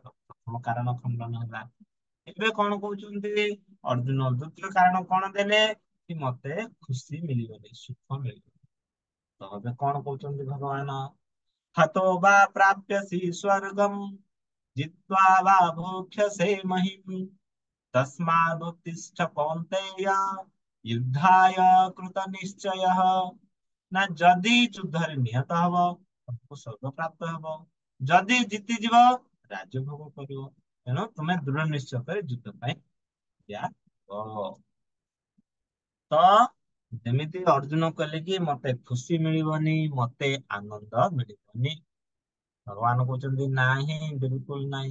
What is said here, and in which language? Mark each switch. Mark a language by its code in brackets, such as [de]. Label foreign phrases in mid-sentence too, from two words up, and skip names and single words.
[or] ପ୍ରଥମ କାରଣ ଖଣ୍ଡନ ହେଲା। ଏବେ କଣ କହୁଛନ୍ତି ଅର୍ଜୁନ? ଦ୍ୱିତୀୟ କାରଣ କଣ ଦେଲେ? କି ମତେ ଖୁସି ମିଳିବନି, ସୁଖ ମିଳିବନି। ତ ଏବେ କଣ କହୁଛନ୍ତି ଭଗବାନ? [sa] ହतो ବା ପ୍ରାପ୍ୟସି ସ୍वर्ଗମ୍ ଜିତ୍वा वा भोक्ष्यसे महिम् तस्मादुत्तिष्ठ कौन्तेय युद्धाय कृत निश्चयः। [or] ନା ଯଦି ଯୁଦ୍ଧରେ ନିହତ ହବ ତମକୁ ସ୍ୱର୍ଗ ପ୍ରାପ୍ତ ହବ, ଯଦି ଜିତିଯିବ ରାଜ୍ୟ ଭୋଗ କରିବ। ତେଣୁ ତୁମେ ଦୃଢ ନିଶ୍ଚୟ କରି ଯୁଦ୍ଧ ପାଇଁ ଠିଆ ହୁଅ। ତ ଯେମିତି ଅର୍ଜୁନ କହିଲେ କି ମତେ ଖୁସି ମିଳିବନି, ମତେ ଆନନ୍ଦ ମିଳିବନି, ଭଗବାନ କହୁଛନ୍ତି ନାହିଁ, ବିଲକୁଲ ନାହିଁ।